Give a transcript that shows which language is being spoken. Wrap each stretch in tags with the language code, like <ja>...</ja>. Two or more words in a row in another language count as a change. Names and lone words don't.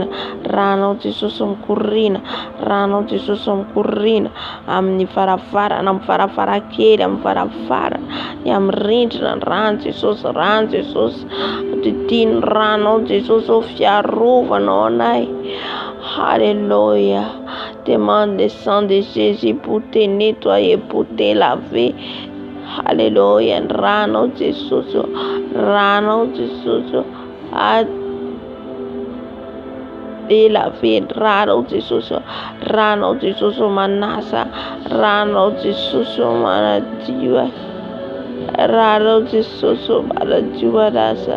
<mg>Rano Jesosy mikorina. Rano Jesosy mikorina amin'ny varavarana, amin'ny varavarakely, amin'ny varavarana, ny amin'ny rindrina. Rano Jesosy, rano Jesosy. Didiny rano Jesosy fiarovanao anay.</mg> <fr>Alléluia. Demande le sang de Jésus pour te nettoyer, pour te laver. Alléluia.</fr> <mg>Rano Jesosy. Rano Jesosy.</mg> <fr>Te laver.</fr> <mg>Rano Jesosy. Rano Jesosy manasa. Rano Jesosy manadio. Rano Jesosy manadio manasa.</mg>